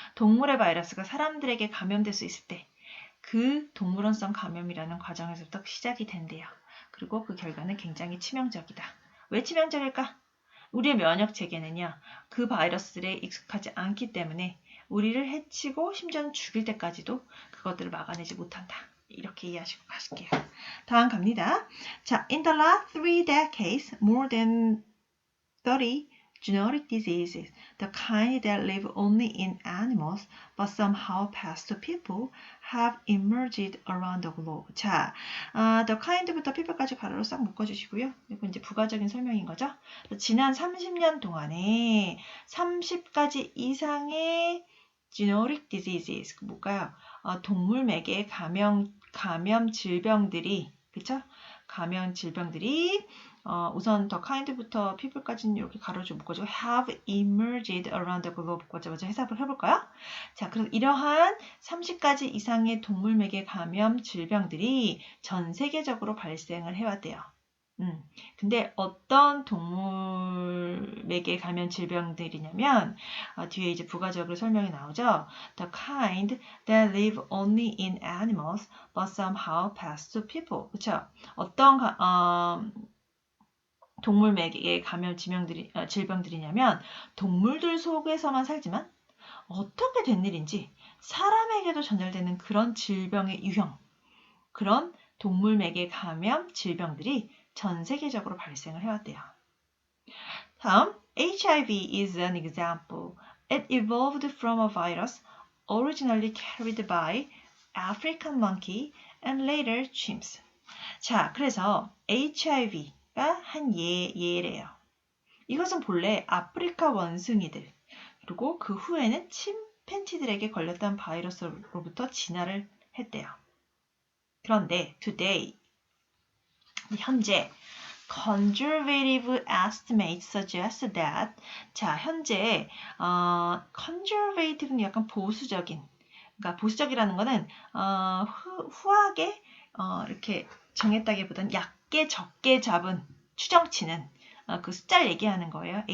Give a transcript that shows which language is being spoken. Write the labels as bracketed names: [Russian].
[Korean] 동물의 바이러스가 사람들에게 감염될 수 있을 때 그 동물원성 감염이라는 과정에서부터 시작이 된대요. 그리고 그 결과는 굉장히 치명적이다. 왜 치명적일까? 우리의 면역 체계는요, 그 바이러스들에 익숙하지 않기 때문에 우리를 해치고 심지어는 죽일 때까지도 그것들을 막아내지 못한다. 이렇게 이해하시고 가실게요. 다음 갑니다. 자, [English] in the last 3 decades, more than 30 genetic diseases, the kind that live only in animals but somehow pass to people, have emerged around the globe. [Korean] 자, [English] the kind [Korean] 부터 people까지 가로로 싹 묶어주시고요. 이거 이제 부가적인 설명인 거죠. 지난 30년 동안에 30가지 이상의 [English] genetic diseases, [Korean] 뭘까요? 동물 매개 감염 질병들이, 그쵸? 감염 질병들이 우선 더 kind부터 people까지는 이렇게 가로로 묶어주고 [English] have emerged around the globe [Korean] 먼저 해석을 해볼까요? 자, 그래서 이러한 30가지 이상의 동물 매개 감염 질병들이 전 세계적으로 발생을 해왔대요. 근데 어떤 동물 매개 감염 질병들이냐면 뒤에 이제 부가적으로 설명이 나오죠. [English] The kind that live only in animals but somehow pass to people. [Korean] 그쵸? 어떤 동물 매개의 감염 질병들이냐면 동물들 속에서만 살지만 어떻게 된 일인지 사람에게도 전달되는 그런 질병의 유형, 그런 동물 매개 감염 질병들이 전 세계적으로 발생을 해왔대요. 다음, [English] HIV is an example. It evolved from a virus originally carried by African monkey and later chimps. [Korean] 자, 그래서 HIV가 한 예래요. 이것은 본래 아프리카 원숭이들, 그리고 그 후에는 침팬지들에게 걸렸던 바이러스로부터 진화를 했대요. 그런데 today, 현재 [English] conservative estimates suggest that [Korean] 자, 현재 conservative는 약간 보수적인, 그러니까 보수적이라는 거는 후하게 이렇게 정했다기보다는 얕게 적게 잡은 추정치는 그 숫자를 얘기하는 거예요.